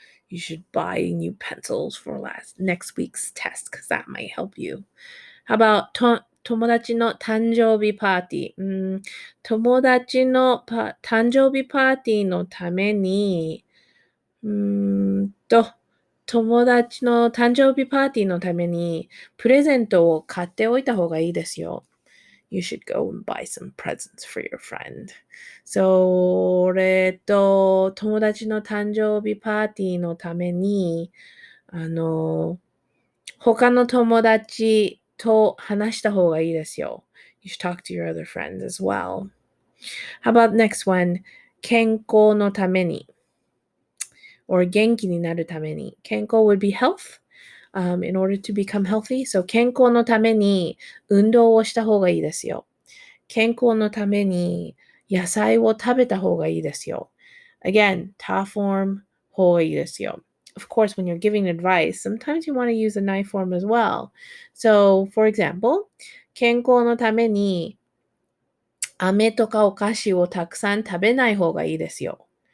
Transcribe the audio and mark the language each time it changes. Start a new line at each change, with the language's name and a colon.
English: You should buy new pencils for next week's test because that might help you. How about
Japanese: 友達の誕生日パーティー。友達の誕生日パーティーのために、友達の誕生日パーティーのためにプレゼントを買っておいた方がいいですよ。
English: You should go and buy some presents for your friend.
Japanese: それと、友達の誕生日パーティーのために、他の友達と話した方がいいですよ。
English: You should talk to your other friends as well. How about next one?
Japanese: 健康のために。 or 元気になるために。
English: 健康 would be health, in order to become healthy.
Japanese: So 健康のために運動をした方がいいですよ。健康のために野菜を食べた方がいいですよ。
English: Again, ta form,
Japanese: 方がいいですよ。
English: Of course, when you're giving advice, sometimes you want to use a nai form as well. So, for example,
Japanese: 健康のために飴とかお菓子をたくさん食べない方がいいですよ。